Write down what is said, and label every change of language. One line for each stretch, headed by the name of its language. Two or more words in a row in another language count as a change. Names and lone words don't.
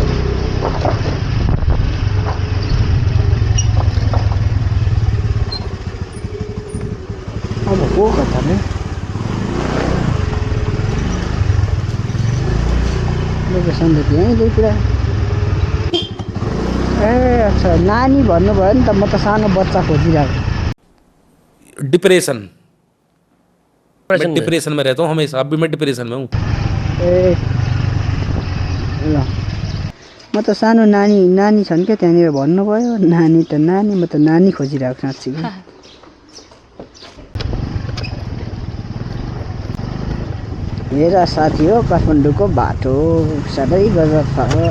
Nepali: अब को कता रे? लोकेसन त त्यहीँ पुरा। ए अच्छा नानी भन्नुभयो नि त। म त सानो बच्चा खोजिरहेको।
Hindi: डिप्रेशन मैं डिप्रेशन में रहता हूँ हमेशा। अब भी मैं डिप्रेशन में हूँ।
Nepali: ए ल म त सानो नानी छन् क्या त्यहाँनिर भन्नुभयो। नानी त नानी, म त नानी खोजिरहेको साँच्ची। मेरा साथी हो काठमाडौँको बाटो साह्रै गजब छ।